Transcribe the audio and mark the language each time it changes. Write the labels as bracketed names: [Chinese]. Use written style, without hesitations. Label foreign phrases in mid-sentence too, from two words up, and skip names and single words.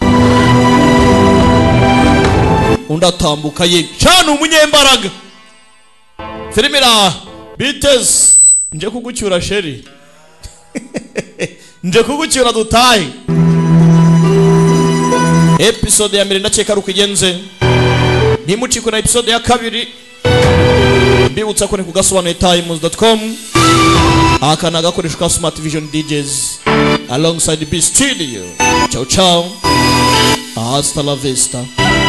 [Kinyarwanda] undi atambuka ye cyane umunyembaraga Filimira biteze nje kugucyura sheri nje kugucyura dutahe episode ya mbere ndakeka ari uko igenze ntimucikwe na episode ya kabiri mbibutsa ko ni ku gasobanuye-times.com aka ni agakoresho ka Smart Vision DJs alongside B Studio. [Italian] Ciao ciao, [Spanish] hasta la vista.